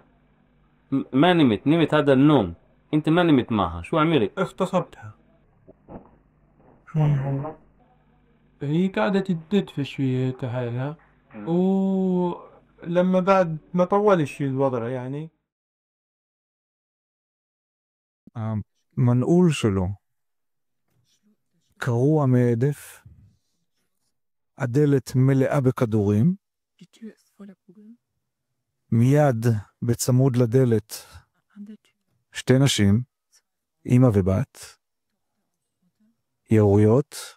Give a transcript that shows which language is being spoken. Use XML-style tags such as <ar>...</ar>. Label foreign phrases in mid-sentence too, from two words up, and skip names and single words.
<ar>ما نمت هذا النوم، انت ما نمت معها، شو عملت؟ اغتصبتها. هي قاعدة تدفش في حالها، ولما بعد ما طولش الوضع يعني.</ar> <he>המנעול שלו קרוע מהדף, הדלת מלאה בכדורים, מיד בצמוד לדלת שתי נשים, אמא ובת, יריות.</he>